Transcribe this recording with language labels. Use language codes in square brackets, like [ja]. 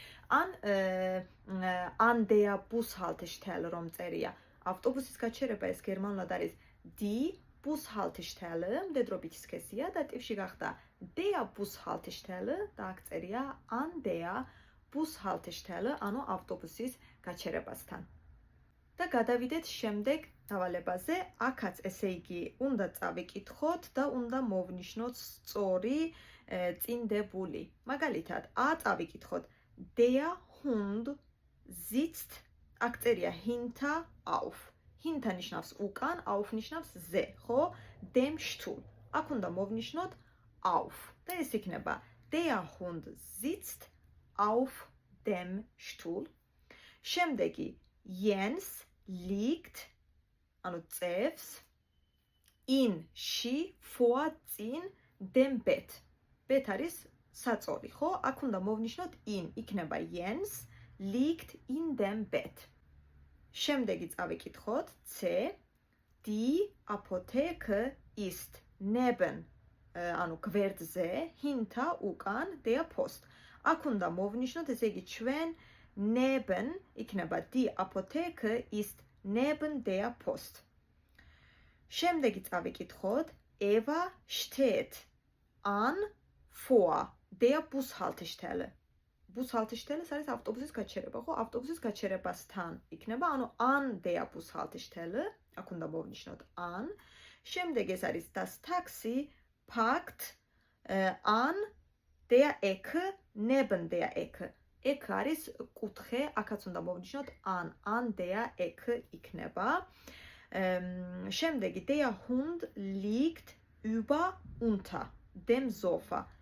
[de] an der Bushaltestelle [ka] რომ წერია ავტობუსის გაჩერება, ეს გერმანულად არის die Bushaltestelle, მდედრობითი სქესია, დატივში გახდა der Bushaltestelle და აქ წერია an der Bushaltestelle, ანუ ავტობუსის გაჩერებასთან. და გადავიდეთ შემდეგ დავალებაზე. აქაც ესე იგი უნდა წავიკითხოთ და უნდა მოვნიშნოთ სწორი წინდებული. მაგალითად, წავიკითხოთ [de] der Hund sitzt, [ka] აქ წერია [de] hinter auf. [ka] hinter ნიშნავს უკან, auf ნიშნავს ზე, ხო? dem Stuhl. აქ უნდა მოვნიშნოთ auf. და ეს იქნება [de] der Hund sitzt auf dem Stuhl. [ka] შემდეგი [de] Jens liegt, [ka] ანუ წევს, in-ში, vor წინ, [de] dem Bett. [ka] Bett არის საწოლი, ხო? აქ უნდა მოვნიშნოთ in, იქნება [de] Jens liegt in dem Bett. [ka] შემდეგი წავიკითხოთ [de] C. Die Apotheke ist neben, [ka] ანუ გვერდზე, [de] hinter უკან, der Post. [ka] აქ უნდა მოვნიშნოთ, ესე იგი ჩვენ neben, იქნება [de] die Apotheke ist neben der Post. [ka] შემდეგი წავიკითხოთ [de] Eva steht an vor der Bushaltestelle. [ka] Bushaltestelle არის ავტობუსის გაჩერება, ხო? ავტობუსის გაჩერებასთან იქნება, ანუ [de] an der Bushaltestelle, [ka] აქ უნდა მოვნიშნოთ an. შემდეგ ეს არის [de] das Taxi parkt an der Ecke neben der Ecke. [ka] Ecke არის კუთხე, აქაც უნდა მოვნიშნოთ [de] an der Ecke [ka] იქნება. შემდეგი [de] der Hund liegt unter dem Sofa.